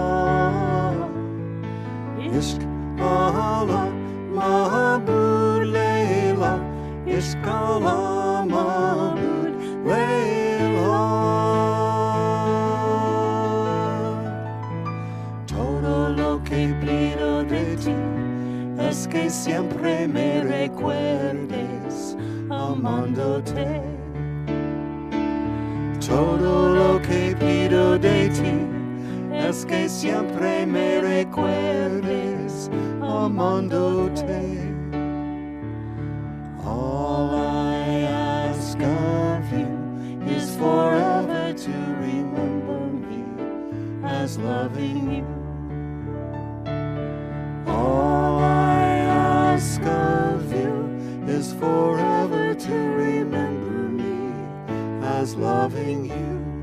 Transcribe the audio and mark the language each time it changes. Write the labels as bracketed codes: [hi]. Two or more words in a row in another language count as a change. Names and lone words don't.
[ur] عشق اللہ معبود لیلیٰ، عشق اللہ معبود لیلیٰ. [es] Todo lo que pido de ti es que siempre me recuerdes amándote. Todo lo que pido de ti es que siempre me recuerdes amándote. [en] All I ask of you is forever to remember me as loving you. All I ask of you is forever to remember me as loving you.